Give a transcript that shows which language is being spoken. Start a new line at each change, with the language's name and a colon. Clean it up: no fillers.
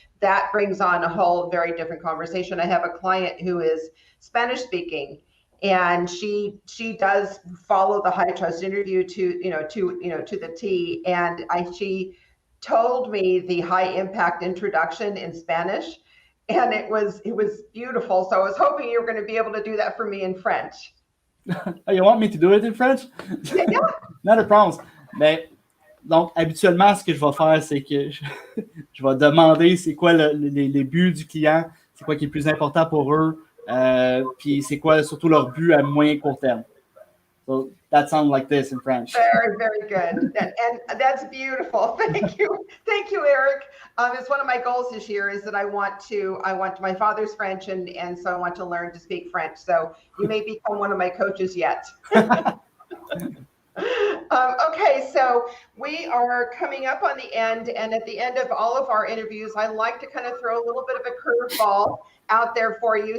English: That brings on a whole very different conversation. I have a client who is Spanish speaking, and she does follow the high trust interview to the T. And she told me the high impact introduction in Spanish, and it was beautiful. So I was hoping you were going to be able to do that for me in French. Oh, you want me to do it in French? Yeah. Not a problem.
French: Mais donc, habituellement, ce que je vais faire, c'est que je vais demander c'est quoi les buts du client, c'est quoi qui est plus important pour eux, puis c'est quoi surtout leur but à moyen court terme.
English: So that sounds like this in French. Very, very good. And that's beautiful. Thank you, Eric. It's one of my goals this year is that I want my father's French, and so I want to learn to speak French. So you may become one of my coaches yet. Okay, so we are coming up on the end, and at the end of all of our interviews, I like to kind of throw a little bit of a curveball out there for you.